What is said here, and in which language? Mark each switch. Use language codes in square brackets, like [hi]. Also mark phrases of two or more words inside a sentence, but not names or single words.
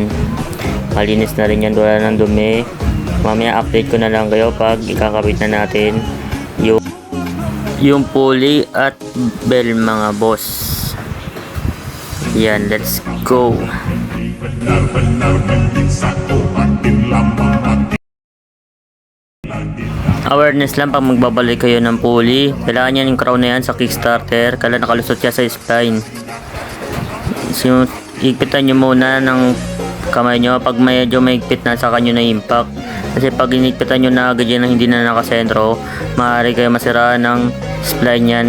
[tl] Malinis na rin yan, wala ng dumi. Mamaya update ko na lang kayo pag ikakabit na natin yung pulley at bell mga boss. Yan, [en] let's go. [id] Benar-benar menggisa ku, makin lama makin [tl] Awareness lang pag magbabalik kayo ng pulley. Kailangan yan yung crown na yan sa kickstarter. Kailangan nakalusot siya sa spline. So, higpitan nyo muna ng kamay nyo. Pag medyo mahigpit na, saka nyo na impact. Kasi pag hinigpitan nyo na agad yan hindi na nakasentro, maaari kayo masiraan ng spline yan.